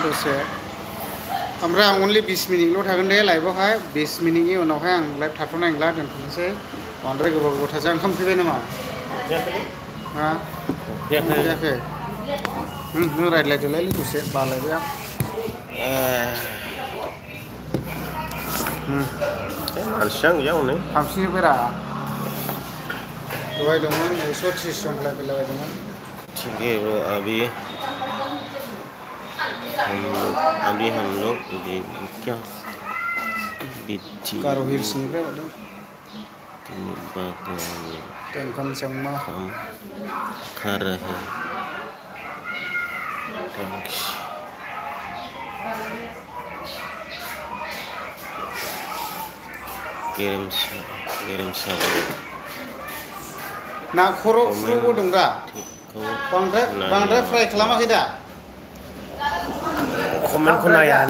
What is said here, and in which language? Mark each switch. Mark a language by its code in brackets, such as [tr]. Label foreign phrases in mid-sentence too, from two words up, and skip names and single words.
[brx] दसे ओमफ्राय आं अनलि 20 मिनिटल' थागोन दे लाइभआवहाय 20 मिनिटनि उनावहाय आं लाइभ थाथ'नाय नंला दोनथ'नोसै बांद्राय गोबाव थाजा ओंखाम फैबाय नामा हा फैयाखै नों रायज्लायदोलाय दसे बालायबाय आं मानसिया गैया हनै थांफिनजोब्बायरा दहाय दंमोन 130 जन फैलाबायदोंमोन [hi] ठीक है ब्रो अभी हम लोग क्या [brx] गारो हिल्सनिफ्राय हरदों बात टेंकम संमा [hi] हम खा रहे थैंक्स गेरेमसा [brx] ना खर' फ्रुबो दं दा बांद्राय फ्राय खालामाखै दा कमेन्टखौ नायानो